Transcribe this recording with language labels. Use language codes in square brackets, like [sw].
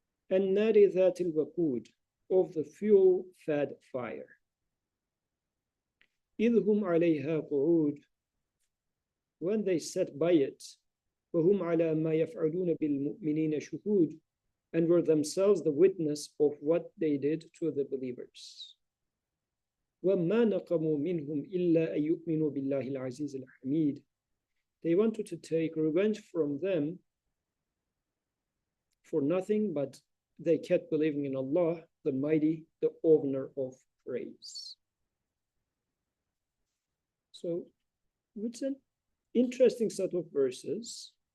[en] And [ar] nari dhatil waqud, [en] of the fuel-fed fire. [ar] Idhum alayha qu'ud, [en] when they sat by it, [ar] وهم على ما يفعلون بالمؤمنين شهود, [en] and were themselves the witness of what they did to the believers. [ar] وما نقموا منهم إلا أن يؤمنوا بالله العزيز الحميد. [en] They wanted to take revenge from them for nothing, but they kept believing in Allah, the mighty, the owner of praise. So it's an interesting set of verses.